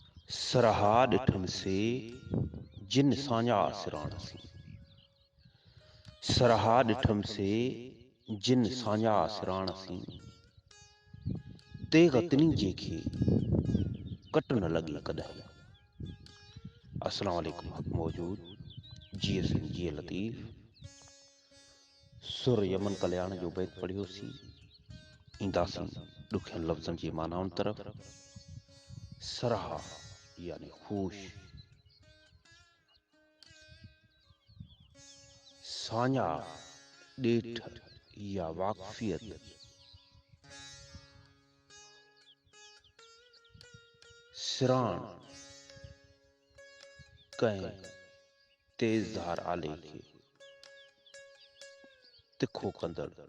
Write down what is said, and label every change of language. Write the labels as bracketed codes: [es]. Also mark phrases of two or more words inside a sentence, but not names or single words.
[sd] सरहा ॾिठम से जिन साञा सिराण सी। सरहा ॾिठम से जिन साञा सिराण सी। ते गतनी जेखे कट न लगी कदहीं। [ar] السلام عليكم [sd] हक मौजूद जी सिंह जी लतीफ़ सुर यमन कल्याण जो बैत पढ़ियो सी। ईंदासीं ॾुखियनि लफ़्ज़नि जी मानाउनि तरफ़। सरहा यानी ख़ुश, साञा ॾेठ या वाक़फ़ियत, सिराण कंहिं तेज़धार आले खे तिखो कंदड़,